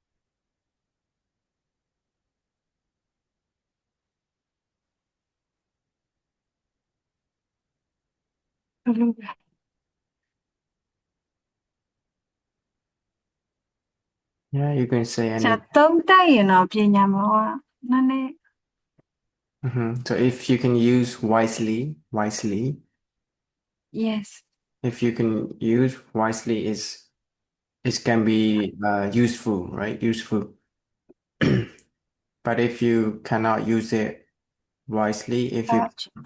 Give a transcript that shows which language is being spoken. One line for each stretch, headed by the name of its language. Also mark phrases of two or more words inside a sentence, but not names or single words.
English: Yeah, you can say จะ any.
Burmese: သုံးတတ်ရင်တော့ပညာမှာကနည်းနည်း
English: So if you can use wisely, yes if you can use wisely, is it can be useful, right? Useful. But if you cannot use it wisely, if you